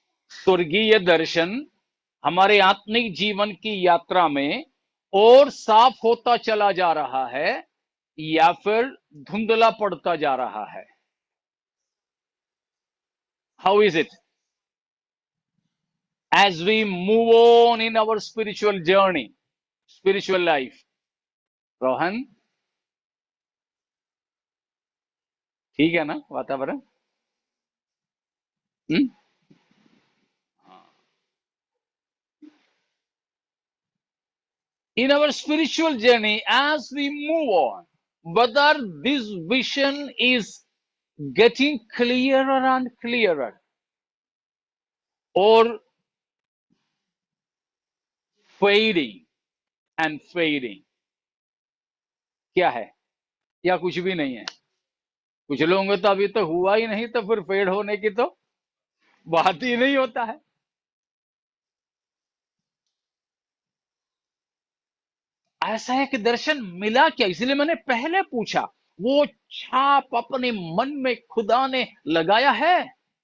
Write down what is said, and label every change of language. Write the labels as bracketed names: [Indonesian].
[Hindi] स्वर्गीय दर्शन हमारे आत्मिक जीवन की यात्रा में और साफ होता चला जा रहा है या फिर धुंधला पड़ता जा रहा है? [English] How is it as we move on in our spiritual journey, spiritual life? [Hindi] Rohan, ठीक है ना वातावरण? [English] In our spiritual journey, as we move on, whether this vision is getting clearer and clearer or fading and fading, [Hindi] क्या है? या कुछ भी नहीं है? कुछ लोगों को तो अभी तो हुआ ही नहीं, तो फिर फेड होने की तो बात ही नहीं होता है। ऐसा है कि दर्शन मिला क्या? इसलिए मैंने पहले पूछा, वो छाप अपने मन में खुदा ने लगाया है?